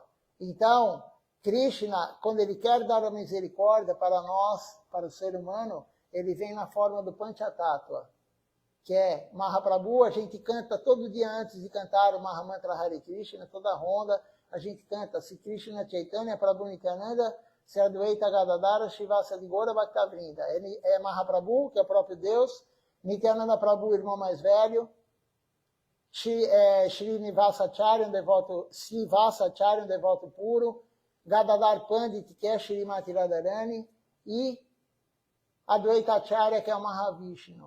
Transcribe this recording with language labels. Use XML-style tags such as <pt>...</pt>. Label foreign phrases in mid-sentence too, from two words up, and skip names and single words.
<pt>Então, Krishna, quando ele quer dar a misericórdia para nós, para o ser humano, ele vem na forma do Panchatattva, que é Mahaprabhu. A gente canta todo dia antes de cantar o Mahamantra Hare Krishna, toda a ronda, a gente canta Se Krishna Chaitanya Prabhu Nityananda, Se Advaita Gadadara Shivasa Digora Bhaktavrinda. É Mahaprabhu, que é o próprio Deus, Nityananda Prabhu, irmão mais velho, Srinivasacharya, um devoto puro, Gadadhar Pandit, que é Shrimati Radharani, e Advaitacharya, que é o Mahavishnu.</pt>